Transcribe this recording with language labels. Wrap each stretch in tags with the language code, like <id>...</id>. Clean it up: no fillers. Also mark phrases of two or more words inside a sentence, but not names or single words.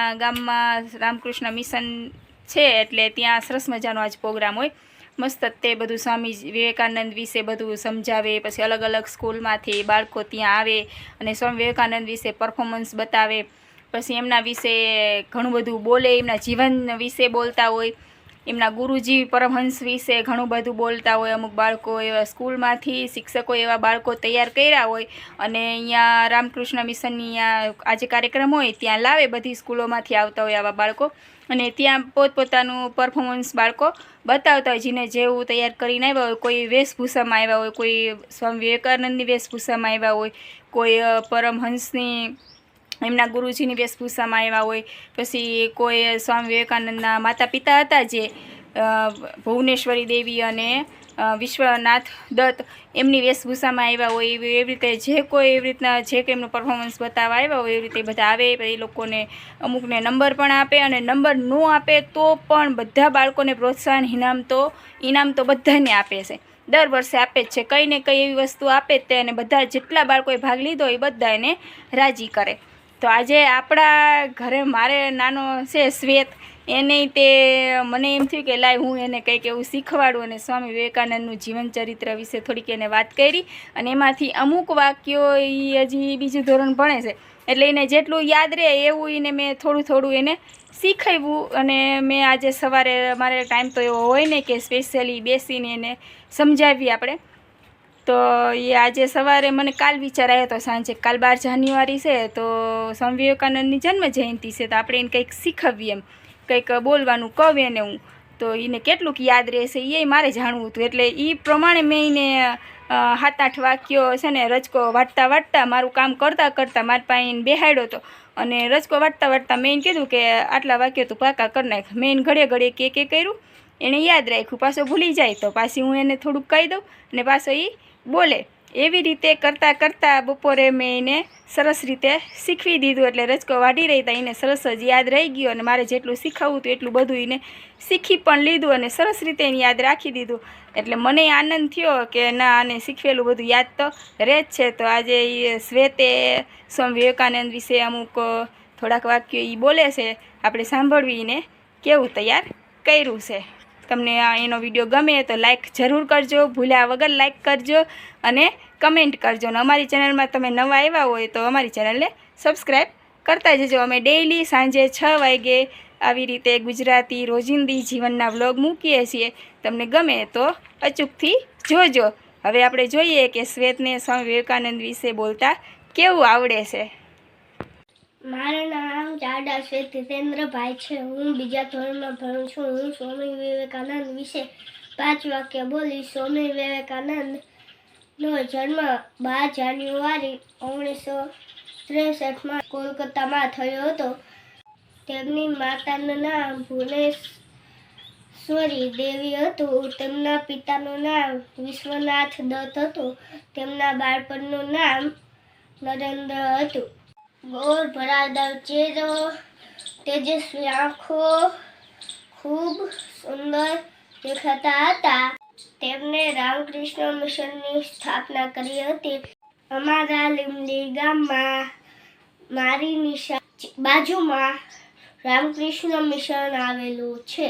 <gu>ગામમાં રામકૃષ્ણ મિશન છે એટલે ત્યાં સરસ મજાનો આજ પ્રોગ્રામ હોય મસ્ત તે બધું સ્વામી વિવેકાનંદ વિશે બધું સમજાવે પછી અલગ અલગ સ્કૂલમાંથી બાળકો ત્યાં આવે અને સ્વામી વિવેકાનંદ વિશે પરફોર્મન્સ બતાવે પછી એમના વિશે ઘણું બધું બોલે એમના જીવન વિશે બોલતા હોય એમના ગુરુજી પરમહંસ વિશે ઘણું બધું બોલતા હોય। અમુક બાળકો એવા સ્કૂલમાંથી શિક્ષકો એવા બાળકો તૈયાર કર્યા હોય અને અહીંયા રામકૃષ્ણ મિશનની આજ કાર્યક્રમ હોય ત્યાં લાવે બધી સ્કૂલોમાંથી આવતા હોય આવા બાળકો અને ત્યાં પોતપોતાનું પરફોર્મન્સ બાળકો બતાવતા હોય। જેને જેવું તૈયાર કરીને આવ્યા હોય કોઈ વેશભૂષામાં આવ્યા હોય કોઈ સ્વામી વિવેકાનંદની વેશભૂષામાં આવ્યા હોય કોઈ પરમહંસની એમના ગુરુજીની વેશભૂષામાં આવ્યા હોય પછી કોઈ સ્વામી વિવેકાનંદના માતા પિતા હતા જે ભુવનેશ્વરી દેવી અને વિશ્વનાથ દત્ત એમની વેશભૂષામાં આવ્યા હોય એવી રીતે જે કોઈ એવી રીતના જે કે એમનું પરફોર્મન્સ બતાવવા આવ્યા હોય એવી રીતે બધા આવે એ લોકોને અમુકને નંબર પણ આપે અને નંબર ન આપે તો પણ બધા બાળકોને પ્રોત્સાહન ઇનામ તો બધાને આપે છે। દર વર્ષે આપે જ છે કઈ ને કઈ એવી વસ્તુ આપે તે અને બધા જેટલા બાળકોએ ભાગ લીધો એ બધા એને રાજી કરે। તો આજ આપડા ઘરે મારે નાનો છે શ્વેત એને તે મને એમ થયું કે લાય હું એને કંઈક એવું શીખવાડું અને સ્વામી વિવેકાનંદનું જીવન ચરિત્ર વિષે થોડીક એને વાત કરી અને એમાંથી અમુક વાક્યો ઈ હજી બીજું ધોરણ ભણે છે એટલે એને જેટલું યાદ રહે એવું એને મૈં થોડું થોડું એને શીખવ્યું। અને મૈં આજ સવારે મારે ટાઇમ તો એવો હોય ને કે સ્પેશલી બેસીને એને સમજાવી આપણે તો યે આજ સવારે મૈંને કાલ વિચાર આયો તો સાંજે કાલ 12 જાન્યુઆરી સે તો સ્વામી વિવેકાનંદની જન્મ જયંતી સે તો આપણે એને કંઈક શીખવીએ એમ કંઈક બોલવાનું કહે ને હું તો એને કેટલુંક યાદ રહેશે એ મારે જાણવું હતું એટલે ઈ પ્રમાણે મૈં એને 7-8 વાક્યો છે ને રચકો વાટતા વાટતા મારું કામ કરતા કરતા મારી પાસે બેહાડ્યો તો અને રચકો વાટતા વાટતા મૈં એને કીધું કે આટલા વાક્યો તૂ પાકા કર નાખ। મૈં એને ઘડે ઘડે કે કર્યું એને યાદ રાખ્યું પાછો ભૂલી જાય તો પાછી હું એને થોડુંક કહી દઉં અને પાછો ઈ બોલે એવી રીતે કરતા કરતા બપોરે મૈં એને સરસ રીતે શીખવી દીધું એટલે રચકો વાઢી રહી તો એને સરસ જ યાદ રહી ગયો અને મારે જેટલું શીખવું હતું એટલું બધું એને શીખી પણ લીધું અને સરસ રીતે એને યાદ રાખી દીધું એટલે મને આનંદ થયો કે ના આને શીખવેલું બધું યાદ તો રહે જ છે। તો આજે શ્વેતે સ્વામી વિવેકાનંદ વિષે અમુક થોડાક વાક્યો ઈ બોલે છે આપણે સાંભળવી ને કેવું તૈયાર કર્યું છે। તમને એનો વિડિયો ગમે તો લાઇક જરૂર કરજો ભૂલ્યા વગર લાઇક કરજો અને કમેંટ કરજો ને અમારી ચેનલ મેં તમે નવા આવ્યા હોય તો અમારી ચેનલ ને સબ્સ્ક્રાઇબ કરતા જજો। અમે ડેલી સાંજે 6 વાગે આવી રીતે ગુજરાતી રોજિંદી જીવનના વ્લૉગ મૂકીએ છીએ તમને ગમે તો અચૂકથી જોજો। હવે આપણે જોઈએ કે શ્વેતને સ્વામી વિવેકાનંદ વિષે બોલતા કેવું આવડે છે। મારૂ નામ જાડા શ્વેત જિતેન્દ્ર ભાઈ હૈ। હું બીજા ધોરણ મેં ભણું છું। હું સ્વામી વિવેકાનંદ વિષે 5 વાક્ય બોલી। સ્વામી વિવેકાનંદ નો જન્મ 12 જાન્યુઆરી 1963 મેં કોલકાતા મેં થયો હતો। તેમની માતાનું નામ ભુવનેશ્વરી દેવી હતું। તેમના પિતાનું નામ વિશ્વનાથ દત્ત હતું। તેમના બાળપણનું નામ નરેંદ્ર હતું। ગોર ભરાદાર ચેહરો તેજસ્વી આઁખોં ખૂબ સુંદર દેખાતા હતા। તેમને રામકૃષ્ણ મિશનની સ્થાપના કરી હતી। अमारा લીમડી ગામમાં મારી નિશા બાજુમાં રામકૃષ્ણ મિશન આવેલું છે.</gu>